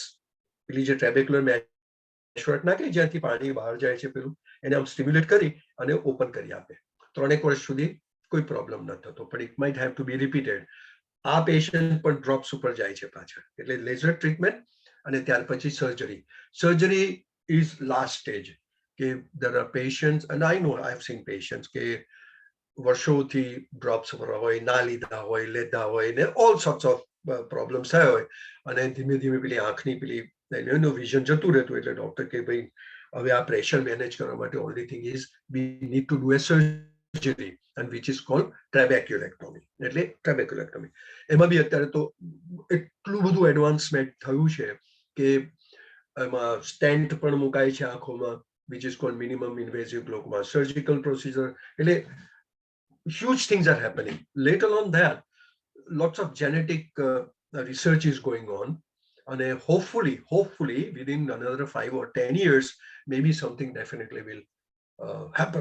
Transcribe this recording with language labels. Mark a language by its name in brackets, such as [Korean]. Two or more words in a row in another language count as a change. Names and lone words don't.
[Gujarati] પેલી જે [English] trabecular meshwork [Gujarati] નાખે જ્યાંથી પાણી બહાર જાય છે પેલું, એને આમ સ્ટિમ્યુલેટ કરી અને ઓપન કરી આપે. 3 વર્ષ સુધી કોઈ પ્રોબ્લેમ ન થતો, પણ [English] it might have to be repeated. [Gujarati] આ પેશન્ટ પણ ડ્રોપ્સ ઉપર જાય છે પાછળ. એટલે [English] laser treatment [Gujarati] અને ત્યાર પછી સર્જરી. [English] surgery is last stage. [Gujarati] કે [English] there are patients, and I know I have seen patients [Gujarati] કે વર્ષોથી ડ્રોપ્સ પર હોય, ના લીધા હોય, લેતા હોય, ને [English] all sorts of problems [Gujarati] થયા હોય, અને ધીમે ધીમે પેલી આંખની પેલી એનું વિઝન જતું રહેતું. એટલે ડોક્ટર કે ભાઈ હવે આ [English] pressure manage [Gujarati] કરવા માટે [English] only thing is we need to do a surgery, and which is called trabeculectomy. [Gujarati] એટલે trabeculectomy. એમાં બી અત્યારે તો એટલું બધું એડવાન્સમેન્ટ થયું છે કે એમાં સ્ટેન્ટ પણ મુકાય છે આંખોમાં, [English] which is called minimum invasive glaucoma surgical procedure. [Gujarati] એટલે [English] huge things are happening. Later on that, lots of genetic research is going on, and hopefully within another 5 or 10 years, maybe something definitely will happen.